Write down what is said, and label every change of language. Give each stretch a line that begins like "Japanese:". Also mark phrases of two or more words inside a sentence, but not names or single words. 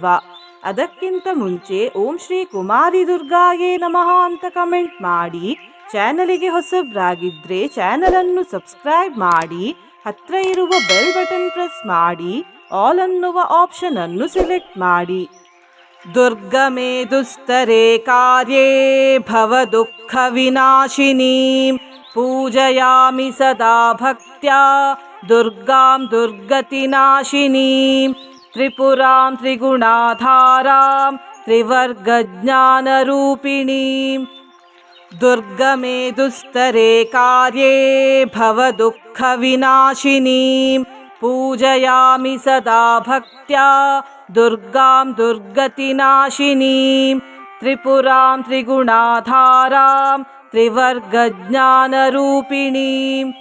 Kannada: ಅದಕ್ಕಿಂತ ಮುಂಚೆ
Sanskrit: ಓಂ ಶ್ರೀ ಕುಮಾರಿ ದುರ್ಗಾಯೇ ನಮಃ
Kannada: ಅಂತ ಕಮೆಂಟ್ ಮಾಡಿ. ಚಾನಲಿಗೆ ಹೊಸಬ್ರಾಗಿದ್ರೆ ಚಾನಲ್ ಅನ್ನು ಸಬ್ಸ್ಕ್ರೈಬ್ ಮಾಡಿ, ಹತ್ರ ಇರುವ
English: bell button press
Kannada: ಮಾಡಿ, ಆಲ್ ಅನ್ನುವ ಆಪ್ಷನ್ ಅನ್ನು ಸೆಲೆಕ್ಟ್ ಮಾಡಿ.
Sanskrit: ದುರ್ಗಮೇ ದುಸ್ತರೇ ಕಾರ್ಯೇ ಭವ ದುಃಖ ವಿನಾಶಿನೀಂ ಪೂಜಯಾಮಿ ಸದಾ ಭಕ್ತ್ಯಾ ದುರ್ಗಾಂ ದುರ್ಗತಿ ನಾಶಿನೀಂ ತ್ರಿಪುರಾಂ ತ್ರಿಗುಣಾಧಾರಾಂ ತ್ರಿವರ್ಗ ಜ್ಞಾನ ರೂಪಿಣೀಂ. ದುರ್ಗಮೇ ದುಸ್ತರೇ ಕಾರ್ಯೇ ಭವ ದುಃಖ ವಿನಾಶಿನೀಂ ಪೂಜಯಾಮಿ ಸದಾ ಭಕ್ತ್ಯಾ ದುರ್ಗಾಂ ದುರ್ಗತಿ ನಾಶಿನೀಂ ತ್ರಿಪುರಾಂ ತ್ರಿಗುಣಾಧಾರಾಂ ತ್ರಿವರ್ಗ ಜ್ಞಾನ ರೂಪಿಣೀಂ.